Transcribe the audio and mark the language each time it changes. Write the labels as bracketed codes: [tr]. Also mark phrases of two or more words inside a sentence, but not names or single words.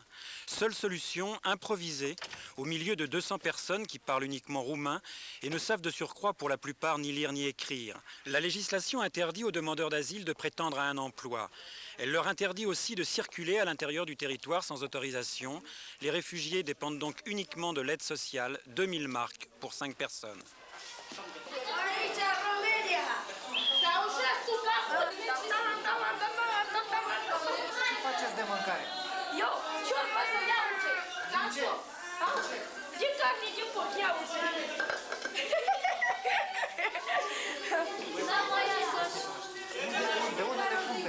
[fr] Seule solution, improvisée, au milieu de 200 personnes qui parlent uniquement roumain et ne savent de surcroît pour la plupart ni lire ni écrire. La législation interdit aux demandeurs d'asile de prétendre à un emploi. Elle leur interdit aussi de circuler à l'intérieur du territoire sans autorisation. Les réfugiés dépendent donc uniquement de l'aide sociale, 2000 marks pour 5 personnes. [ro] Faceți de mâncare. Eu, ciorba să iau ce? Din ce? Din carne, din porc, iau ce? De unde le cumperi?